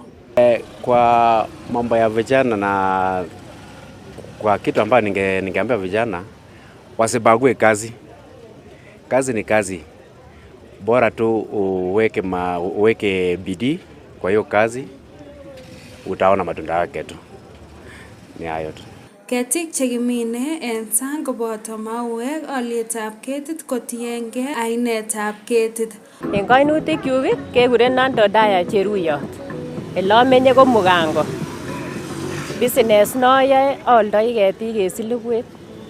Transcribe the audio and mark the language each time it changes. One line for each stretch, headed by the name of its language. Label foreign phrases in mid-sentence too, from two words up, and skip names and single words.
Swahili: Kwa mambo ya vijana na kwa kitu ambacho ningeambia vijana wasibague kazi. Kazi ni kazi. Bora tu uweke bidii kwa hiyo kazi utaona matunda yake tu. Ni hayo tu.
Kalenjin: Ketik chekimine en sang koboto mauek, olietab ketit kotiengei ainetab ketit. En kainutikyuk kekurenon Dodaya Cheruyot. Ele amenye ko Mugango. Business noyoe aoldoi ketik en Silibwet.